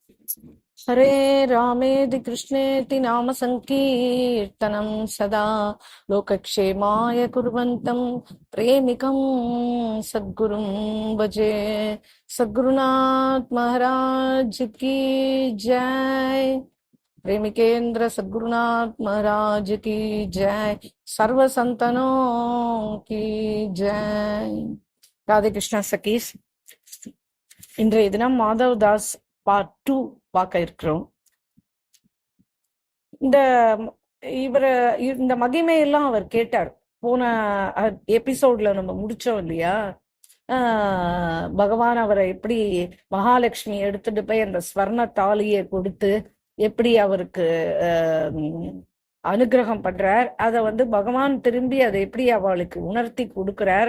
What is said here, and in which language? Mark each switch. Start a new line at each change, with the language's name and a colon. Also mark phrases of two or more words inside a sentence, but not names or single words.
Sanskrit: हरे रामेति कृष्णेति नाम संकीर्तनं सदा लोकक्षेमाय कुर्वन्तं प्रेमिकं सद्गुरुं भजे।
Hindi: सद्गुरुनाथ महाराज की जय। प्रेमिकेंद्र सद्गुरुनाथ महाराज की जय। सर्व संतनों की जय।
Tamil: ராதே கிருஷ்ணா சகீஸ், இன்றைய தினம் மாதவ் தாஸ் பார்ட் 2 பார்க்க இருக்கிறோம். இந்த இவர இந்த மகிமையெல்லாம் அவர் கேட்டார். போன எபிசோட்ல நம்ம முடிச்சோம் இல்லையா? பகவான் அவரை எப்படி மகாலட்சுமி எடுத்துட்டு போய் அந்த ஸ்வர்ண தாலியை கொடுத்து எப்படி அவருக்கு அனுகிரகம் பண்றார், அதை பகவான் திரும்பி அதை எப்படி அவளுக்கு உணர்த்தி கொடுக்கிறார்.